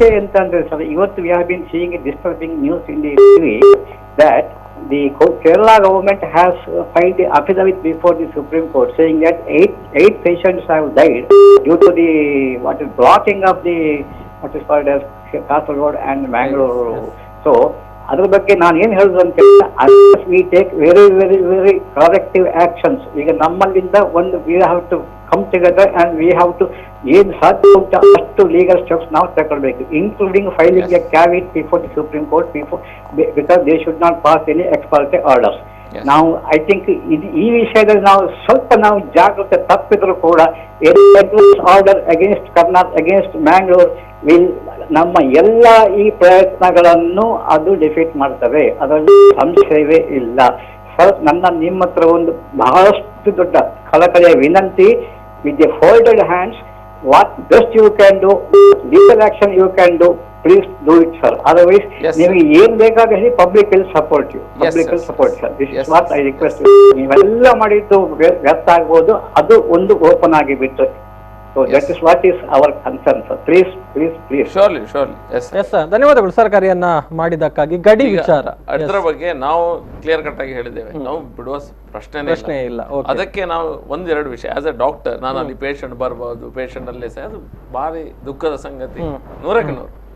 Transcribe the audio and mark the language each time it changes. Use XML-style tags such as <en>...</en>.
<kn>ವಿಷಯ ಎಂತ ಅಂದ್ರೆ ಸರ್, ಇವತ್ತು</kn> <en>we have been seeing a disturbing news in the TV that the Kerala government has filed the affidavit before the Supreme Court saying that eight patients have died due to the blocking of the what is called as Kasaragod and Mangalore. So</en> <kn>ಅದ್ರ ಬಗ್ಗೆ ನಾನು ಏನು ಹೇಳುದು ಅಂತ</kn> <en>We take very very very corrective actions.</en> <kn>ಈಗ ನಮ್ಮಲ್ಲಿಂದ ಒಂದು</kn> <en>we have to come together and we have to</en> <kn>ಏನು ಸಾಧ್ಯ ಉಂಟು ಅಷ್ಟು</kn> <en>legal steps</en> <kn>ನಾವು ತಗೊಳ್ಬೇಕು,</kn> <en>Including filing a caveat before the Supreme Court because they should not pass any ex parte orders.</en> <kn>ನಾವು</kn> <en>I think</en> <kn>ಈ ವಿಷಯದಲ್ಲಿ ನಾವು ಸ್ವಲ್ಪ ನಾವು ಜಾಗೃತೆ ತಪ್ಪಿದ್ರು ಕೂಡ</kn> <en>order against Karnataka against Mangalore will</en> <kn>ನಮ್ಮ ಎಲ್ಲ ಈ ಪ್ರಯತ್ನಗಳನ್ನು ಅದು ಡಿಫೀಟ್ ಮಾಡ್ತವೆ, ಅದರಲ್ಲಿ ಸಂಶಯವೇ ಇಲ್ಲ. ಸರ್, ನಿಮ್ಮ ಹತ್ರ ಒಂದು ಬಹಳಷ್ಟು ದೊಡ್ಡ ಕಳಕಳಿಯ ವಿನಂತಿ,</kn> <en>With the folded hands, what best you can do, legal action you can do, please do it, sir. Otherwise,</en> <kn>ನಿಮಗೆ ಏನ್ ಬೇಕಾದ್ರೆ</kn> <en>public will support you. Public will support, sir. This is what I request you.</en> <kn>ನೀವೆಲ್ಲ ಮಾಡಿದ್ದು ವ್ಯರ್ಥ ಆಗ್ಬೋದು, ಅದು ಒಂದು open ಆಗಿ ಬಿಟ್ಟು.</kn> <en>So that is what is our concern, sir. Please. Surely. Yes, sir.</en> <kn>ಧನ್ಯವಾದಗಳು ಸರ್, ಕಾರ್ಯನ್ನ ಮಾಡಿದ್ದಕ್ಕಾಗಿ. ಗಡಿ ವಿಚಾರ ಅದರ ಬಗ್ಗೆ ನಾವು ಕ್ಲಿಯರ್ ಕಟ್ ಆಗಿ ಹೇಳಿದ್ದೇವೆ, ನಾವು ಬಿಡುವ ಪ್ರಶ್ನೆ ಇಲ್ಲ. ಅದಕ್ಕೆ ನಾವು ಒಂದೆರಡು ವಿಷಯ</kn> <en>as a doctor,</en> <kn>ನಾನು ಅಲ್ಲಿ ಪೇಷಂಟ್ ಬರ್ಬೋದು, ಪೇಷಂಟ್ ಅಲ್ಲೇ ಸಹ ಅದು ಭಾರಿ ದುಃಖದ ಸಂಗತಿ, 100ಕ್ಕೆ 100.</kn>